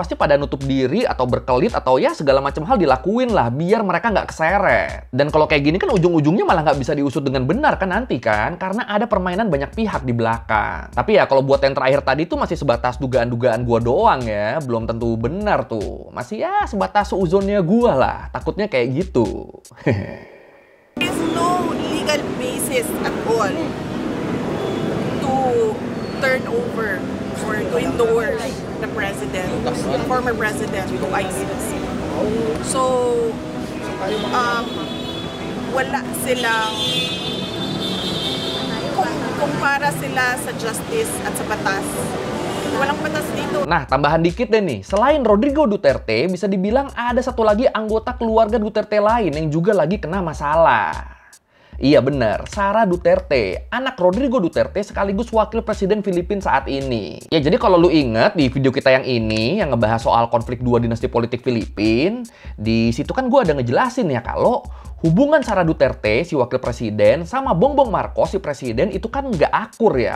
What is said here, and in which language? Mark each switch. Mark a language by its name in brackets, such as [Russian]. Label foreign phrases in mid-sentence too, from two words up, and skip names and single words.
[Indonesian] Pasti pada nutup diri atau berkelit atau ya segala macam hal dilakuin lah biar mereka nggak keseret. Dan kalau kayak gini kan ujung-ujungnya malah nggak bisa diusut dengan benar kan nanti kan. Karena ada permainan banyak pihak di belakang. Tapi ya kalau buat yang terakhir tadi tuh masih sebatas dugaan-dugaan gua doang ya. Belum tentu benar tuh. Masih ya sebatas seuzonnya gua lah. Takutnya kayak gitu. [English] There is no legal basis at all to turn over or to endorse the president, the former president to ICC. [Filipino] So, wala silang kung para sila sa justice at sa batas. Walang batas dito. [Indonesian] Nah, tambahan dikit deh nih. Selain Rodrigo Duterte, bisa dibilang ada satu lagi anggota keluarga Duterte lain yang juga lagi kena masalah. Iya bener, Sara Duterte, anak Rodrigo Duterte sekaligus wakil presiden Filipina saat ini. Ya jadi kalau lu inget di video kita yang ini, yang ngebahas soal konflik dua dinasti politik Filipina, di situ kan gue ada ngejelasin ya kalau hubungan Sara Duterte, si wakil presiden, sama Bongbong Marcos, si presiden, itu kan nggak akur ya.